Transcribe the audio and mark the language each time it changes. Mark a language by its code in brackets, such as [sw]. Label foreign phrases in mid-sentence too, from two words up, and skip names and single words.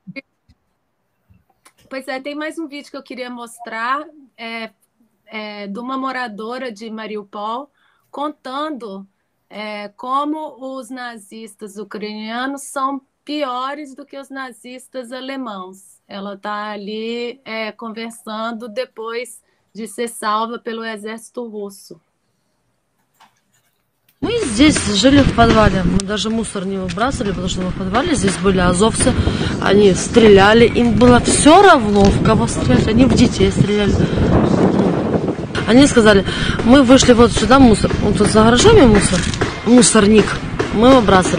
[pt] Pois é, tem mais um vídeo que eu queria mostrar de uma moradora de Mariupol contando como os nazistas ucranianos são piores do que os nazistas alemãos. Ela está ali conversando depois de ser salva pelo exército russo. [ru] Мы здесь жили в подвале, мы даже мусор не выбрасывали, потому что мы в подвале, здесь были азовцы, они стреляли, им было все равно, в кого стрелять, они в детей стреляли. Они сказали, мы вышли вот сюда, мусор, вот тут за гаражами мусорник, мы выбрасывали.